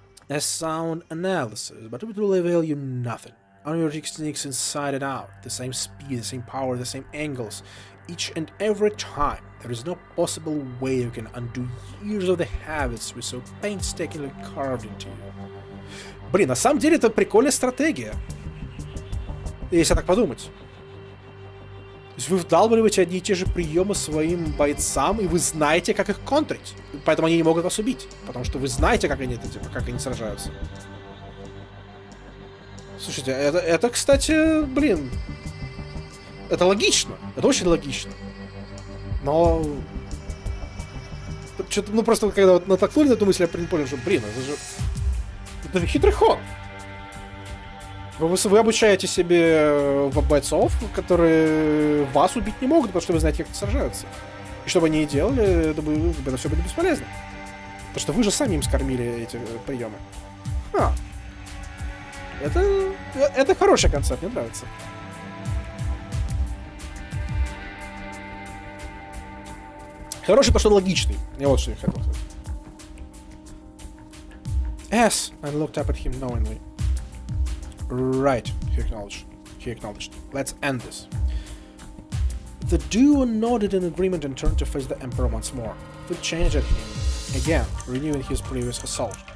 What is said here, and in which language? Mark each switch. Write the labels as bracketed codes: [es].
[en] A sound analysis, but it will avail you nothing. Only your techniques inside and out, the same speed, the same power, the same angles, each and every time. There is no possible way you can undo years of the habits we so painstakingly carved into you. [ru] Блин, на самом деле это прикольная стратегия. Если так подумать. То есть вы вдалбливаете одни и те же приемы своим бойцам, и вы знаете, как их контрить. Поэтому они не могут вас убить. Потому что вы знаете, как они сражаются. Слушайте, это, кстати, блин, это логично. Это очень логично. Но... Что-то, ну, просто когда вот натолкнули на эту мысль, я понял, что, блин, это же... Это хитрый ход. Вы обучаете себе бойцов, которые вас убить не могут, потому что вы знаете, как они сражаются. И что бы они ни делали, это все будет бесполезно. Потому что вы же сами им скормили эти приемы. Это хороший концепт, мне нравится. Хороший, потому что логичный. Я вот что я хотел сказать. [en] Yes, I looked up at him knowingly. Right, he acknowledged. Let's end this. The duo nodded in agreement and turned to face the Emperor once more. He changed at him, again, renewing his previous assault.